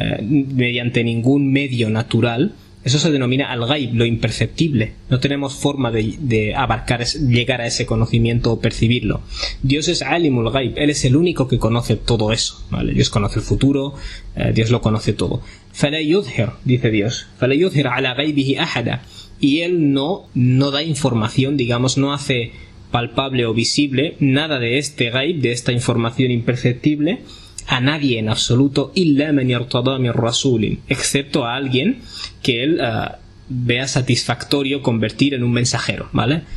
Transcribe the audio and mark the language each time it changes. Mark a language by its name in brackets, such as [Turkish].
[Spanish] mediante ningún medio natural, eso se denomina al-ghaib, lo imperceptible. No tenemos forma de abarcar, llegar a ese conocimiento o percibirlo. Dios es alimul ghaib, Él es el único que conoce todo eso, ¿vale? Dios conoce el futuro, Dios lo conoce todo. [Arabic] فَلَا يُظْهِرْ, [Spanish] dice Dios, [Arabic] فَلَا يُظْهِرْ عَلَى غَيْبِهِ أَحَدًا. [Spanish] Y Él no da información, digamos, no hace palpable o visible nada de este ghaib, de esta información imperceptible, a nadie en absoluto, [Arabic] illa man yartada min rasulin, [Spanish] excepto a alguien que él vea satisfactorio convertir en un mensajero, ¿vale?